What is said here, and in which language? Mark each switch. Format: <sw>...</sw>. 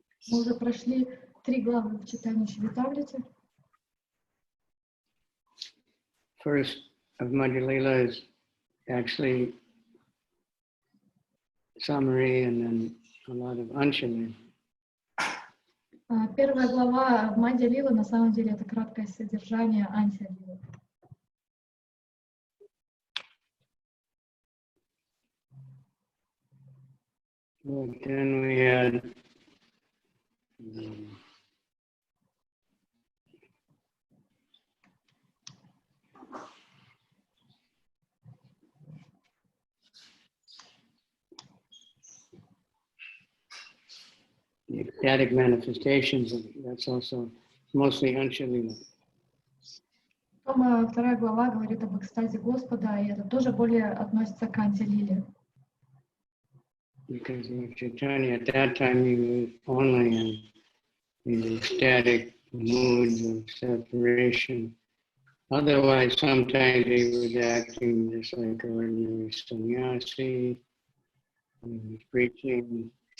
<ru>Мы уже прошли 3 главы в читании Чаритамрити.</ru> <en>First of Madhya is actually summary and then a lot of Anshali.</en> <ru>Первая глава в Мадья Лила, на самом деле, это краткое содержание Антия Лилы.</ru> <en>But then we had the ecstatic manifestations, that's also mostly Anshalila.</en> <ru>Потом 2 глава говорит об экстазе Господа, и это тоже более относится к Антия Лиле.</ru> <en>Because Chaitanya at that time he was only in the ecstatic moods of separation. Otherwise, sometimes he was acting just like an ordinary sannyasi, he was preaching.</en>